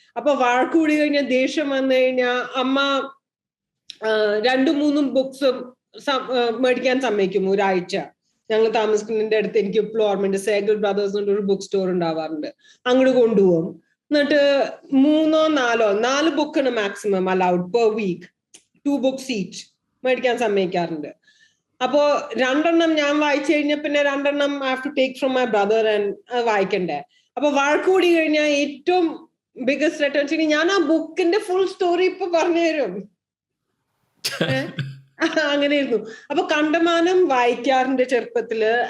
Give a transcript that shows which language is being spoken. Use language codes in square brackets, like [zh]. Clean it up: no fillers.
[ml] അപ്പൊ വഴക്കൂടി കഴിഞ്ഞാൽ ദേഷ്യം വന്നു കഴിഞ്ഞാൽ അമ്മ 2-3 ബുക്സ് മേടിക്കാൻ സമ്മതിക്കും ഒരാഴ്ച. ഞങ്ങൾ താമസിക്കുന്നതിന്റെ അടുത്ത് എനിക്ക് ഇപ്പോഴും ഓർമ്മയുണ്ട്, സേഗൽ ബ്രദേഴ്സ് ഒരു ബുക്ക് സ്റ്റോർ ഉണ്ടാവാറുണ്ട്. അങ്ങോട്ട് കൊണ്ടുപോകും. എന്നിട്ട് 3-4 ബുക്കാണ് [en] Maximum allowed per week. [ml] 2 books each മേടിക്കാൻ സമ്മതിക്കാറുണ്ട്. അപ്പോ 2 ഞാൻ വായിച്ചു കഴിഞ്ഞാൽ പിന്നെ 2 [en] I have to take from my brother and [ml] വായിക്കണ്ടേ. അപ്പൊ വഴക്കൂടി കഴിഞ്ഞാൽ ഏറ്റവും ബിഗസ്റ്റ് റിട്ടേൺ വെച്ചാൽ ഞാൻ ആ ബുക്കിന്റെ ഫുൾ സ്റ്റോറി ഇപ്പൊ പറഞ്ഞുതരും. അങ്ങനെയായിരുന്നു. അപ്പൊ കണ്ടമാനം വായിക്കാറുണ്ട് ചെറുപ്പത്തില്.